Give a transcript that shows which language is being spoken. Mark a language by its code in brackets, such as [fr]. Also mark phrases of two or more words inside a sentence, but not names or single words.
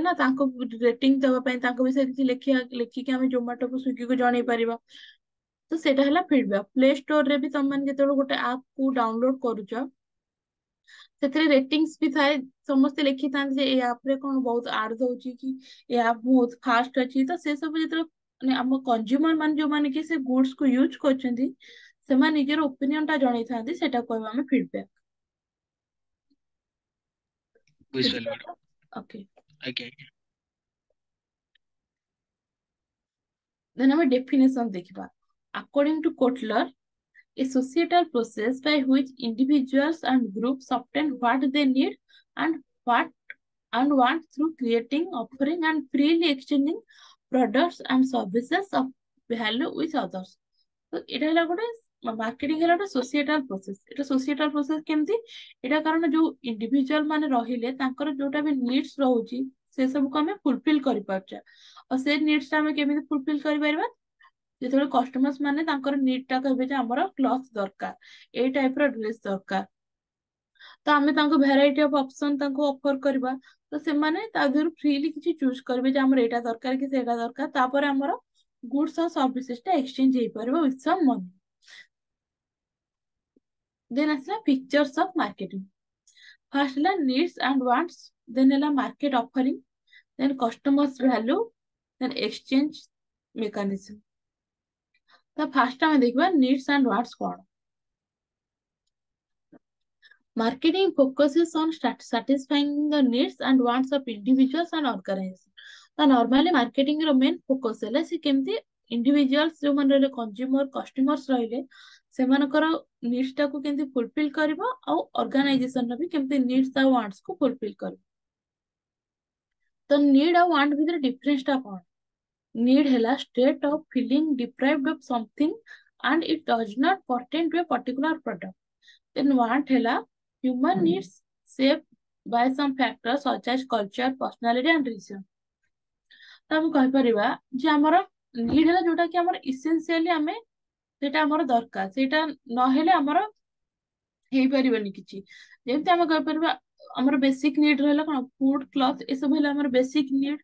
[or] ନା ତାଙ୍କ ରେଟିଂ ଦେବା ପାଇଁ ତାଙ୍କ ବିଷୟରେ କିଛି ଲେଖିକି ଆମେ ଜୋମାଟୋକୁ ସ୍ୱିଗିକୁ ଜଣେଇ ପାରିବା ତ ସେଇଟା ହେଲା ଫିଡବ୍ୟାକ ପ୍ଲେ ଷ୍ଟୋରରେ ବି ତମେ ଯେତେବେଳେ ଗୋଟେ ଆପ୍ କୁ ଡାଉନଲୋଡ କରୁଛ ସେଥିରେ ରେଟିଂସ ବି ଥାଏ ସମସ୍ତେ ଲେଖିଥାନ୍ତି ଯେ ଏଇ ଆପ ରେ କଣ ବହୁତ ଆଡ ଦଉଛି କି ଏ ଆପ ବହୁତ ଫାଷ୍ଟ ଅଛି ତ ସେ ସବୁ ଯେତେବେଳେ ମାନେ ଆମ କନଜ୍ୟୁମର ମାନେ ଯୋଉମାନେ କି ସେ ଗୁଡସ କୁ ୟୁଜ କରୁଛନ୍ତି ସେମାନେ ନିଜର ଓପିନିଅନ ଟା ଜଣେଇଥାନ୍ତି ସେଟା କହିବା ଆମେ ଫିଡବ୍ୟାକ ବୁଝିପାରିଲି ମ୍ୟାଡାମ ବୁଝିପାରିଲ ଓକେ ଆଜ୍ଞା ଆଜ୍ଞା ଦେନ୍ ଆମେ ଡେଫିନେସନ ଦେଖିବା [en] according to Kotler a societal process by which individuals and groups obtain what they need and what and want through creating, offering, and freely exchanging products and services of value with others. [bn] তো এটা [or] ହେଲା ଗୋଟେ ମାର୍କେଟିଂ ହେଲା ଗୋଟେ [en] societal process [or] এটা [en] societal process [or] କେମିତି ଏଇଟା କାରଣ ଯୋଉ ଇଣ୍ଡିଭିଜୁଆଲ ମାନେ ରହିଲେ ତାଙ୍କର ଯୋଉଟା ବି ନିଡ୍ସ ରହୁଛି ସେ ସବୁକୁ ଆମେ ଫୁଲଫିଲ କରିପାରୁଛେ ଆଉ ସେ ନିଡ୍ସ ଟା ଆମେ କେମିତି ଫୁଲଫିଲ କରିପାରିବା ଯେତେବେଳେ କଷ୍ଟମର୍ସ ମାନେ ତାଙ୍କର ନିଡ୍ ଟା କହିବେ ଯେ ଆମର କ୍ଲଥ ଦରକାର ଏଇ ଟାଇପ ର ଡ୍ରେସ ଦରକାର ତ ଆମେ ତାଙ୍କୁ [en] variety of option [or] ତାଙ୍କୁ ଅଫର କରିବା ତ ସେମାନେ ତା ଦେହରୁ ଫ୍ରିଲି କିଛି ଚୁଜ କରିବେ ଯେ ଆମର ଏଇଟା ଦରକାର କି ସେଇଟା ଦରକାର ତାପରେ ଆମର ଗୁଡ୍ସ ଆଉ ସର୍ଭିସେସ ଟା ଏକ୍ସଚେଞ୍ଜ ହେଇପାରିବ [en] with some money [or] Then ଆସିଲା [en] features of marketing. First ହେଲା needs and wants, then ହେଲା market offering, then customers value, then exchange mechanism. [or] ତ ଫାର୍ଷ୍ଟ ଆମେ ଦେଖିବା [en] needs and wants [or] କଣ. [en] Marketing focuses on satisfying the needs and wants of individuals and organizations. [or] ତ [en] normally marketing [or] ର [en] main focus [or] ହେଲା ସେ କେମିତି individuals ଯୋଉମାନେ ରହିଲେ [en] consumer customers [or] ରହିଲେ ସେମାନଙ୍କର needs ଟାକୁ କେମିତି fulfill କରିବ ଆଉ organization ର ବି କେମିତି needs ଆଉ wants କୁ fulfill କରିବ. ତ need ଆଉ want ଭିତରେ difference ଟା କଣ? [en] Need ହେଲା state of feeling deprived of something and it does not pertain to a particular product. Then want ହେଲା human needs shaped by some factors such as culture, personality and reason. [or] ତ ଆମେ କହିପାରିବା ଯେ ଆମର need ହେଲା ଯୋଉଟା କି ଆମର essentially ଆମେ ସେଇଟା ଆମର ଦରକାର, ସେଇଟା ନହେଲେ ଆମର ହେଇପାରିବନି କିଛି. ଯେମିତି ଆମେ କହିପାରିବା ଆମର [en] basic need [or] ରହିଲା କଣ [en] food cloth [or] ଏସବୁ ହେଲା ଆମର [en] basic need.